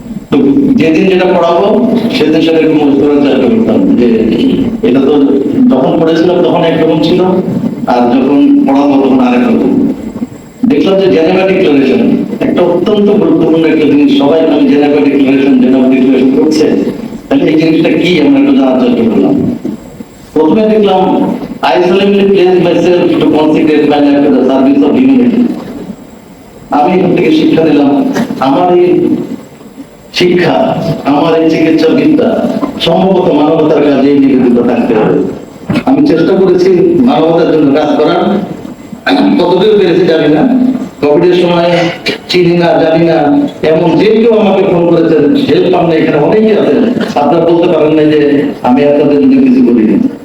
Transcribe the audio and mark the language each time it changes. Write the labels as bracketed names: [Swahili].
[Bangla] তো যেদিন যেটা পড়াবো সেদিন সেটা একটু মনে করার চেষ্টা করতাম যে এটা তো যখন পড়েছিলাম তখন একরকম ছিল, আর যখন পড়াবো তখন আরেক রকম। দেখলাম যে জেনেভা ডিক্লারেশন একটা অত্যন্ত গুরুত্বপূর্ণ একটা জিনিস। সবাই আমি জেনেভা ডিক্লারেশন করছে, তাহলে এই জিনিসটা কি আমরা একটু জানার চেষ্টা করলাম। প্রথমে দেখলাম [English] I solemnly pledge myself to consecrate my life to the service of humanity. [Bangla] আমি এখান থেকে শিক্ষা নিলাম, আমার এই শিক্ষা, আমার এই চিকিৎসা বিদ্যা সম্ভবত মানবতার কাজে নিবেদিত থাকতে হবে। আমি চেষ্টা করেছি মানবতার জন্য কাজ করার, কতদূর পেরেছি জানি না। কোভিডের সময় চিনি না জানি না এমন যে কেউ আমাকে ফোন করেছেন, হেল্প পান না, এখানে অনেকে আছেন, আপনারা বলতে পারেন না যে আমি আপনাদের জন্য কিছু করিনি।